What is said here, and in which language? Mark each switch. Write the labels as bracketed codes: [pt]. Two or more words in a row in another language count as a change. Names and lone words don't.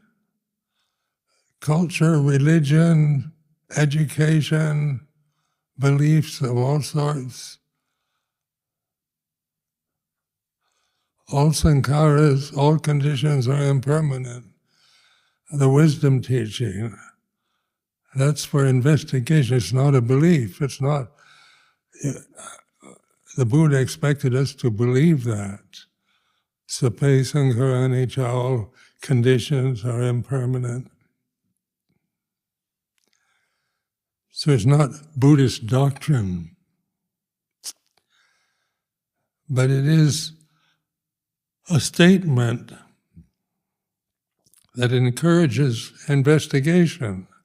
[en] Culture, religion, education, beliefs of all sorts, all sankharas, all conditions are impermanent. The wisdom teaching, that's for investigation. It's not a belief. It's not. The Buddha expected us to believe that. [pi] Sape sankhara anicca, [en] all conditions are impermanent. So it's not Buddhist doctrine, but it is a statement that encourages investigation.